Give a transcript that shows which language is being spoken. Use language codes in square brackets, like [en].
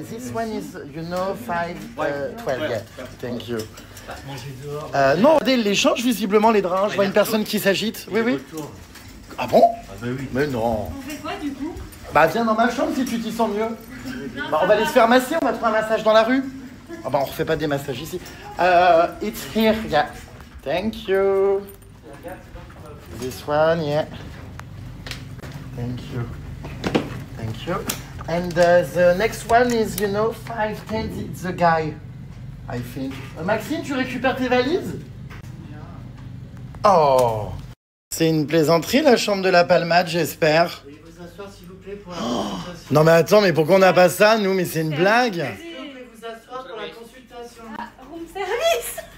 [en] This one is, you know, 5, 12, yeah. Thank you. [fr] Manger dehors. Non, ils les changent visiblement les draps. Je vois une personne qui s'agite. Oui, oui. Ah bon? Ah bah oui. Mais non. On fait quoi du coup? Bah viens dans ma chambre si tu t'y sens mieux. Bah on va aller se faire masser, on va trouver un massage dans la rue. Ah bah on refait pas des massages ici. [en] It's here, yeah. Thank you. This one, yeah. Thank you. Thank you. And the next one is, you know, 510, it's the guy, I think. [fr] Maxime, tu récupères tes valises? Oh. C'est une plaisanterie, la chambre de la Palmade, j'espère. Veuillez vous asseoir s'il vous plaît pour la consultation. Non mais attends, mais pourquoi on n'a pas ça, nous? Mais c'est une blague. S'il vous plaît vous asseoir pour la consultation. [en] Room service.